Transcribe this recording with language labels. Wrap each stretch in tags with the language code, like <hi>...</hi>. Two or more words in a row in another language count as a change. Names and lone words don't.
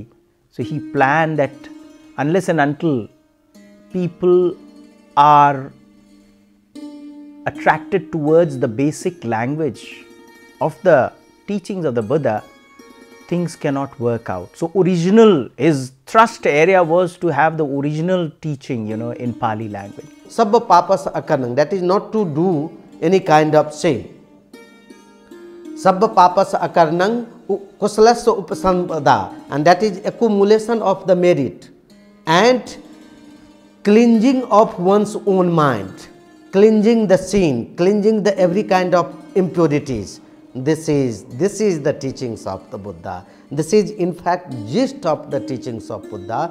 <en>So he planned that unless and until people are attracted towards the basic language of the teachings of the Buddha, things cannot work out. So his thrust area was to have the original teaching, in Pali language.</en> <pi>Sabba papas akarnang,</pi> <en>that is not to do any kind of sin.</en> <pi>Sabba papas akarnang kusalasya upasampada,</pi> <en>and that is accumulation of the merit and cleansing of one's own mind, cleansing the sin, cleansing the every kind of impurities. This is the teachings of the Buddha. This is in fact gist of the teachings of Buddha.</en>